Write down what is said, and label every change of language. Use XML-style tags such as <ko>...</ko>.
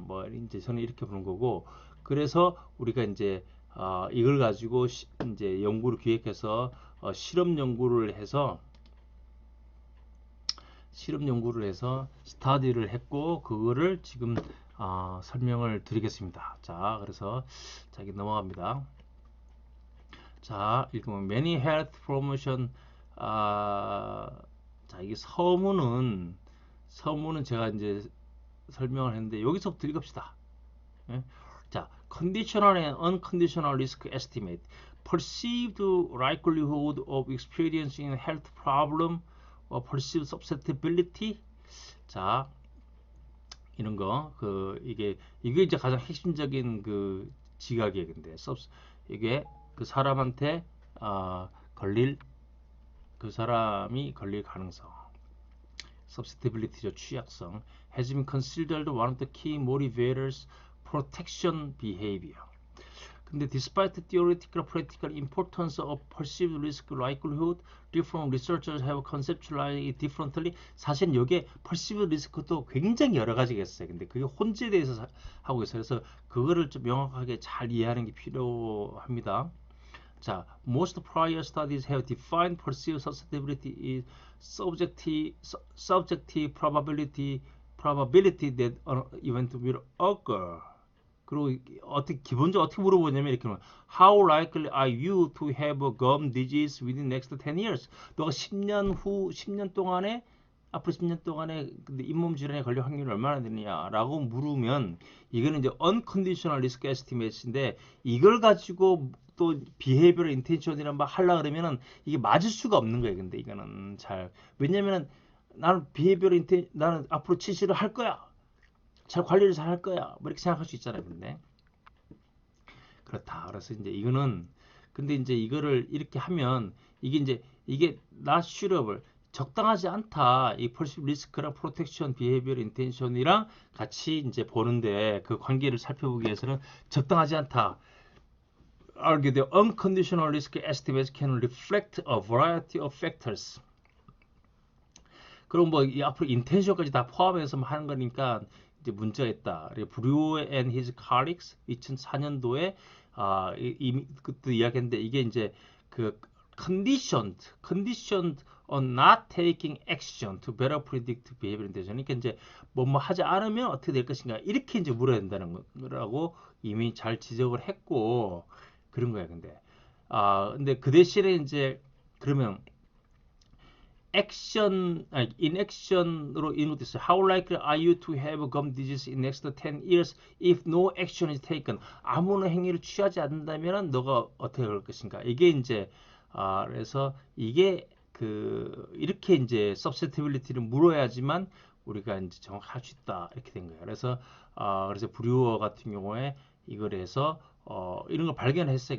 <ko>뭐 이제 저는 이렇게 보는 거고, 그래서 우리가 이제 이걸 가지고 이제 연구를 기획해서 실험 연구를 해서 스타디를 했고, 그거를 지금 설명을 드리겠습니다. 자, 그래서 자기 넘어갑니다. 자, 읽으면</ko> <en>many health promotion.</en> <ko>자, 이게 서문은 제가 이제 설명을 했는데 여기서부터 읽읍시다.</ko> <en>예? 자, conditional and unconditional risk estimate. Perceived likelihood of experiencing health problem or perceived susceptibility.</en> <ko>자, 이런 거, 이게 이제 가장 핵심적인 그 지각이에요. 근데, 이게 그 사람한테, 걸릴, 그 사람이 걸릴 가능성. susceptibility죠, 취약성.</ko> <en>has been considered one of the key motivators protection behavior. 근데 despite the theoretical practical importance of perceived risk likelihood, different researchers have conceptualized it differently.</en> <ko>사실 여기에 perceived risk도 굉장히 여러 가지가 있어요. 근데 그게 혼재돼서 하고 있어요. 그래서 그거를 좀 명확하게 잘 이해하는 게 필요합니다.</ko> <en>자, most prior studies have defined perceived susceptibility is subjective probability that an event will occur.</en> <ko>그리고 기본적으로 어떻게 물어보냐면 이렇게</ko> <en>How likely are you to have a gum disease within the next 10 years?</en> <ko>너가 10년 동안에 앞으로 10년 동안에 잇몸 질환에 걸릴 확률이 얼마나 되느냐라고 물으면 이거는 이제</ko> <en>unconditional risk estimate</en> <ko>인데 이걸 가지고 또 behavioral intention이란 말 하려 그러면은 이게 맞을 수가 없는 거예요. 근데 이거는 왜냐면은 나는 나는 앞으로 치실을 할 거야. 잘 관리를 잘 할 거야. 뭐 이렇게 생각할 수 있잖아요. 근데 그렇다. 그래서 이제 이거는 근데 이제 이거를 이렇게 하면 이게</ko> <en>not suitable</en> <ko>적당하지 않다. 이 perceived risk랑 protection behavior intention이랑 같이 이제 보는데 그 관계를 살펴보기 위해서는 적당하지 않다.</ko> <en>Argue the unconditional risk estimates can reflect a variety of factors.</en> <ko>그럼 뭐 이 앞으로 인텐션까지 다 포함해서 하는 거니까 이제 문제가 있다.</ko> <en>브류 and his colleagues</en> <ko>2004년도에 이미 그때 이야기했는데 이게 이제 그</ko> <en>conditioned on not taking action to better predict behavior intention.</en> <ko>그러니까 이제 뭐 하지 않으면 어떻게 될 것인가 이렇게 이제 물어야 된다는 거라고 이미 잘 지적을 했고 그런 거야. 근데 그 대신에 이제 그러면 inaction으로 인용됐어요.</ko> <en>How likely are you to have gum disease in next 10 years if no action is taken?</en> <ko>아무런 행위를 취하지 않는다면 너가 어떻게 할 것인가? 이게 이제 그래서 이게 이렇게 이제 susceptibility를 물어야지만 우리가 이제 정확할 수 있다 이렇게 된 거예요. 그래서 브류어 같은 경우에 이걸 해서 이런 걸 발견했어요.</ko>